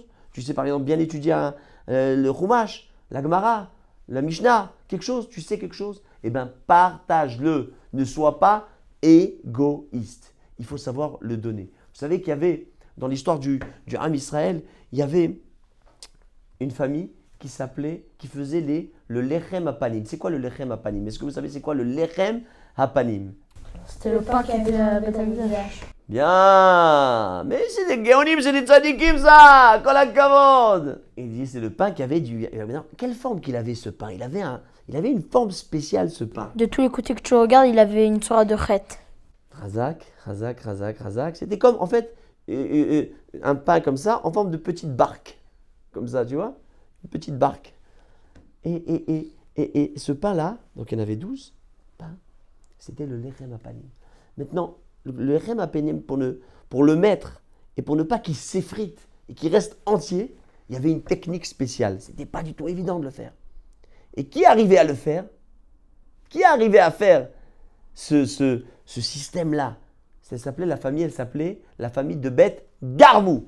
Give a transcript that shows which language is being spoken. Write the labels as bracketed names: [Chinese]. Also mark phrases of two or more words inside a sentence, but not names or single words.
[French] Tu sais par exemple bien étudier le Chumash, la Gemara, la Mishnah, quelque chose. Tu sais quelque chose. Eh bien, partage-le. Ne sois pas égoïste. Il faut savoir le donner. Vous savez qu'il y avait, dans l'histoire du [Hebrew] Ham Israël, [French] il y avait une famille qui faisait le [Hebrew] lechem hapanim. [French] C'est quoi le [Hebrew] lechem hapanim? [French] Est-ce que vous savez c'est quoi le [Hebrew] lechem hapanim? [French] C'était le pain qui avait le Beth Amikdash. Bien, mais c'est des géonim, c'est des tzadikim ça, [Hebrew] kol hakavod. [French] Il dit c'est le pain qui avait quelle forme qu'il avait ce pain? Il avait une forme spéciale ce pain. De tous les côtés que tu regardes, il avait une sorte de chète. Razak. C'était comme en fait un pain comme ça en forme de petite barque, comme ça, tu vois, une petite barque. Et ce pain-là, donc il y en avait 12 pains, c'était le [Hebrew] lechem hapanim. [French] Maintenant, le [Hebrew] lechem hapanim, [French] pour le mettre et pour ne pas qu'il s'effrite et qu'il reste entier, il y avait une technique spéciale. C'était pas du tout évident de le faire. Et qui arrivait à le faire? Qui arrivait à faire ce système-là? Elle s'appelait la famille de Beth Garmou.